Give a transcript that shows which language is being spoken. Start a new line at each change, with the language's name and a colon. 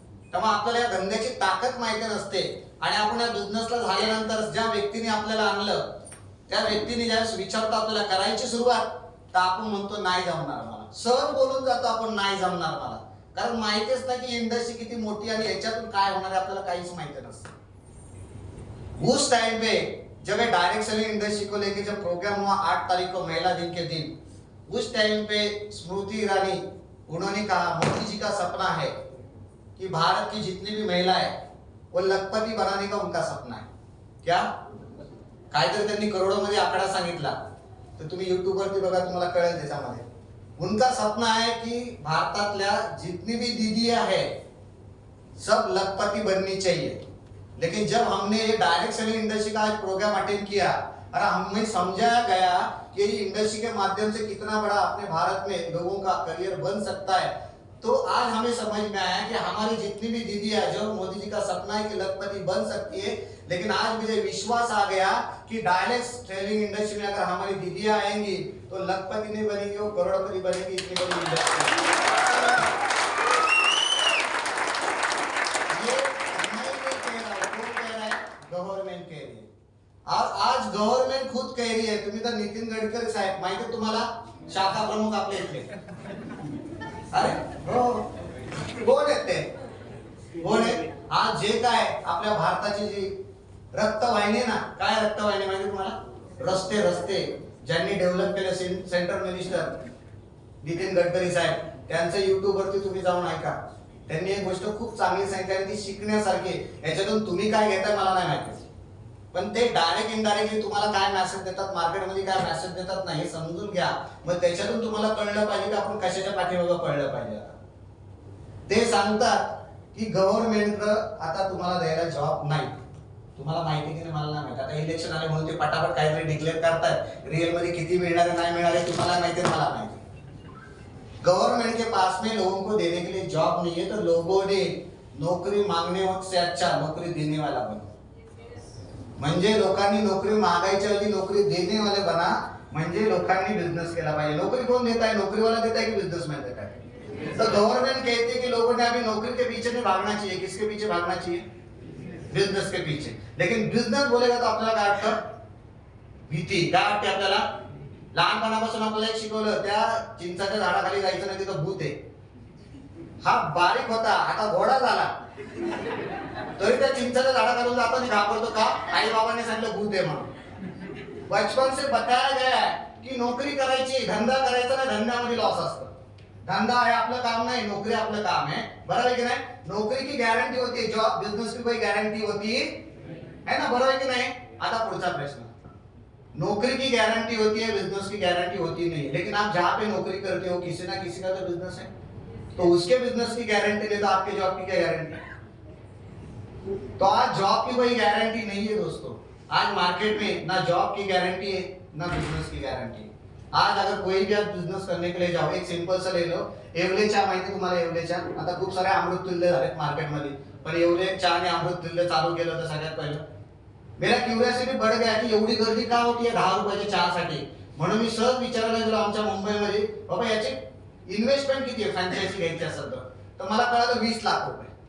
Marathi: त्यामुळे आपल्याला या धंद्याची ताकद माहिती नसते आणि आपण या बिझनेसला झाल्यानंतर ज्या व्यक्तीने आपल्याला आणलं, त्या व्यक्तीने ज्यावेळेस विचारतो आपल्याला करायची सुरुवात, तर आपण म्हणतो नाही जमणार मला, सहज बोलून जातो आपण नाही जमणार मला, कारण माहितीच नाही की इंडस्ट्री किती मोठी आणि याच्यातून काय होणार आहे आपल्याला काहीच माहिती नसतं.
Hindi: उस टाइम पे जब ये डायरेक्ट सेलिंग इंडस्ट्री को लेके जब प्रोग्राम हुआ 8 तारीख को महिला दिन के दिन, उस टाइम पे स्मृति ईरानी उन्होंने कहा मोदी जी का सपना है कि भारत की जितनी भी महिला है वो लखपति बनाने का उनका सपना है.
Marathi: क्या काहीतरी त्यांनी करोडोमध्ये आकडा सांगितला, तर तुम्ही युट्यूब वरती बघा, तुम्हाला कळेल त्याच्यामध्ये.
Hindi: उनका सपना है कि भारतातल्या जितनी भी दीदियां है सब लखपति बननी चाहिए. लेकिन जब हमने ये डायरेक्ट सेलिंग इंडस्ट्री का आज प्रोग्राम अटेंड किया और हमें समझाया गया कि इंडस्ट्री के माध्यम से कितना बड़ा अपने भारत में लोगों का करियर बन सकता है, तो आज हमें समझ में आया कि हमारी जितनी भी दीदियां, जो मोदी जी का सपना है कि लखपति बन सकती है, लेकिन आज मुझे विश्वास आ गया कि डायरेक्ट सेलिंग इंडस्ट्री में अगर हमारी दीदियां आएंगी तो लखपति नहीं बनेगी, वो करोड़पति बनेगी. इतनी बड़ी इंडस्ट्री ये मैं नहीं कह रहा हूं, कौन कह रहा है? गवर्नमेंट कह रही है. आज गवर्नमेंट खुद कह रही है.
Marathi: तुम्ही तर नितीन गडकरी साहेब माहिती तुम्हाला, शाखा प्रमुख आपल्या इथले. अरे हो, कोण आहेत ते? कोण आहे? आज जे काय आपल्या भारताची जी रक्तवाहिनी ना, काय रक्तवाहिनी माहिती तुम्हाला? रस्ते रस्ते ज्यांनी डेव्हलप केलं सेंट्रल मिनिस्टर नितीन गडकरी साहेब, त्यांचं युट्यूब वरती तुम्ही जाऊन ऐका. त्यांनी एक गोष्ट खूप चांगली सांगितली आणि ती शिकण्यासारखी. याच्यातून तुम्ही काय घेताय मला नाही माहिती, पण ते डायरेक्ट इनडायरेक्टली तुम्हाला काय मेसेज देतात, मार्केटमध्ये काय मेसेज देतात नाही समजून घ्या. मग त्याच्यातून तुम्हाला कळलं पाहिजे की आपण कशाच्या पाठीमागे पडलं पाहिजे. आता ते सांगतात की गव्हर्नमेंटनं आता तुम्हाला द्यायला जॉब नाही. तुम्हाला माहिती की नाही मला नाही माहिती. आता इलेक्शन आले म्हणून ते पटापट काहीतरी डिक्लेअर करतात. रिअल मध्ये किती मिळणार नाही मिळणार आहे तुम्हाला माहिती आहे, मला माहिती.
Hindi: गवर्नमेंट के पास में लोगों को देने के लिए जॉब नहीं है, तो लोगों ने नौकरी मांगने से अच्छा नौकरी देने वाला बना.
Marathi: म्हणजे लोकांनी नोकरी मागायच्या ऐवजी नोकरी
Hindi: देने वाले बना.
Marathi: म्हणजे लोकांनी बिझनेस केला पाहिजे.
Hindi: नौकरी कोण देता है, नौकरी वाला देता है कि बिजनेसमैन देता है? तो गवर्नमेंट कहती है कि लोगों ने अभी नौकरी के पीछे नहीं भागना चाहिए. किसके पीछे भागना चाहिए? बिजनेस के पीछे. लेकिन बिजनेस बोलेगा तो
Marathi: आपल्याला काय वाटतं? भीती. काय वाटते आपल्याला? लहानपणापासून आपल्याला एक शिकवलं, त्या चिंचाच्या झाडाखाली जायचं नाही, तिथं भूत आहे. हा बारीक होता, आता घोडा झाला, तरी त्या चिंचाच्या झाडाखालून जाताना घाबरतो का? आई बाबांनी सांगितलं भूत आहे म्हणून.
Hindi: बचपन से बताया गया है की
Marathi: नोकरी करायची, धंदा करायचा नाही, धंद्यामध्ये लॉस असतं. धंदा है आपलं काम नाही, नोकरी आपलं काम है. बरोबर है की नाही?
Hindi: नौकरी की गारंटी होती है, जॉब बिजनेस की कोई गारंटी होती है ना? बरोबर है की नहीं?
Marathi: आता पुढचा प्रश्न.
Hindi: नौकरी की गारंटी होती है, बिजनेस की गारंटी होती नहीं. लेकिन आप जहां पे नौकरी करते हो किसी ना किसी का तो बिजनेस है, तो उसके बिजनेस की गारंटी नहीं तो आपके जॉब की क्या गारंटी? तो आज जॉब की कोई गारंटी नहीं है दोस्तों. आज मार्केट में ना जॉब की गारंटी है ना बिजनेस की गारंटी है. आज अगर कोई भी आप बिजनेस करने के लिए जाओ, एक सिंपल सा ले लो, येवले चहा
Marathi: माहिती तुम्हाला? येवले चहा आता खूप सारे अमृततुल्य झालेत मार्केटमध्ये, पण येवले चहा आणि अमृततुल्य चालू केलं तर सगळ्यात पहिलं
Hindi: मेरा क्युरियोसिटी बढ़ गया
Marathi: की एवढी गर्दी का होती आहे 10 रुपयाच्या चहासाठी. म्हणून मी सहज विचारायला गेलो आमच्या मुंबईमध्ये, बाबा याची इन्व्हेस्टमेंट किती आहे फ्रँचायझी घ्यायची असेल तर मला कळालं 20 लाख रुपये.